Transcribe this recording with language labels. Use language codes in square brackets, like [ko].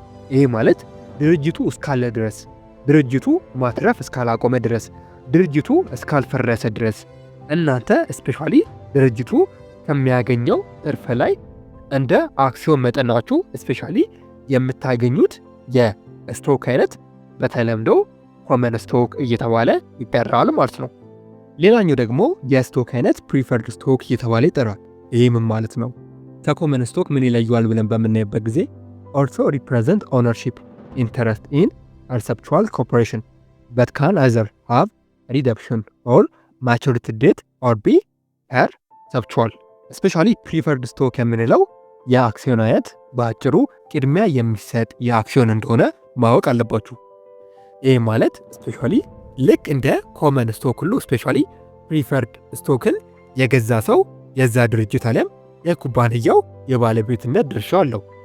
[am] ይሄ ማለት ድርጅቱ እስካለ ድረስ፣ ድርጅቱ ማትረፍ እስካላቆመ ድረስ፣ ድርጅቱ እስካልፈረሰ ድረስ እናንተ ስፔሻሊ ድርጅቱ ከሚያገኘው ትርፍ ላይ እንደ አክሲዮን መጠናችሁ ስፔሻሊ የምታገኙት የስቶክ አይነት በተለምዶ ኮመን ስቶክ እየተባለ ይጠራል ማለት ነው። ሌላኛው ደግሞ የስቶክ አይነት ፕሪፈርድ ስቶክ እየተባለ ይጠራል። ይህ ምን ማለት ነው? ከኮመን ስቶክ ምን ይለየዋል ብለን በምናይበት ጊዜ [en] also represent ownership interest in perpetual corporation but can either have redemption or maturity date or be perpetual. especially preferred stock [am] የምንለው የአክሲዮን አይነት በአጭሩ ቅድሚያ የሚሰጥ የአክሲዮን እንደሆነ ማወቅ አለባችሁ። ይህ ማለት ስፔሻሊ ልክ እንደ ኮመን ስቶክ ሁሉ ስፔሻሊ ፕሪፈርድ ስቶክን የገዛ ሰው የዛ ድርጅት አለም የኩባንያው የባለቤትነት ድርሻ አለው።